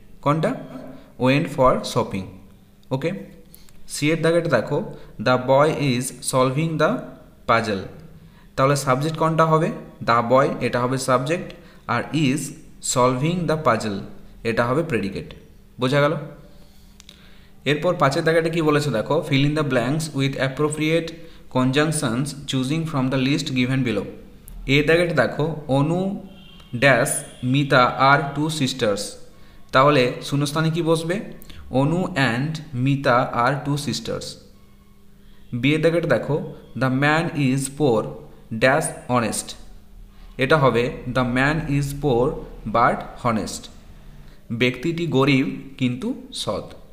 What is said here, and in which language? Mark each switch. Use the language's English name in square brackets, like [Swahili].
[Bangla] কোনটা, [English] Went for shopping. [Bangla] Okay, C এর দাগেটা দেখো [English] the boy is solving the puzzle, [Bangla] তাহলে সাবজেক্ট কোনটা হবে, [English] the boy, [Bangla] এটা হবে subject, আর [English] is solving the puzzle, [Bangla] এটা হবে প্রেডিকেট। বোঝা গেল? এরপর পাঁচের দাগেটা কি বলেছে দেখো, [English] Fill in the blanks with appropriate conjunctions choosing from the list given below. [Bangla] এই দাগেটা দেখো, [English] Anu dash Mita are two sisters, [Bangla] তাহলে শূন্যস্থানে কি বসবে? [English] Anu and Mita are two sisters. [Bangla] বিয়ের দাগেটা দেখো, [English] the man is poor dash honest, [Bangla] এটা হবে [English] the man is poor but honest, [Bangla] ব্যক্তিটি গরিব কিন্তু সৎ।